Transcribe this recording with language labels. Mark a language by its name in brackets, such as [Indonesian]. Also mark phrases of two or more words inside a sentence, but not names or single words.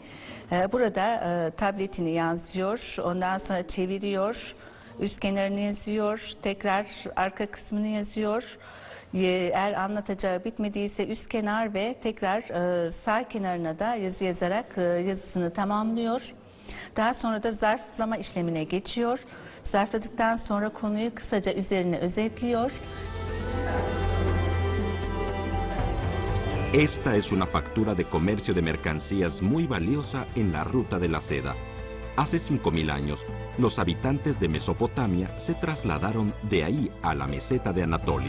[Turkish] Burada tabletini yazıyor, ondan sonra çeviriyor, üst kenarını yazıyor, tekrar arka kısmını yazıyor. Eğer anlatacağı bitmediyse üst kenar ve tekrar sağ kenarına da yazı yazarak yazısını tamamlıyor. Daha sonra da zarflama işlemine geçiyor. Zarfladıktan sonra konuyu kısaca üzerine özetliyor. [Spanish] Esta es una factura de comercio de mercancías muy valiosa en la ruta de la seda. Hace 5.000 años, los habitantes de Mesopotamia se trasladaron de ahí a la meseta de Anatolia.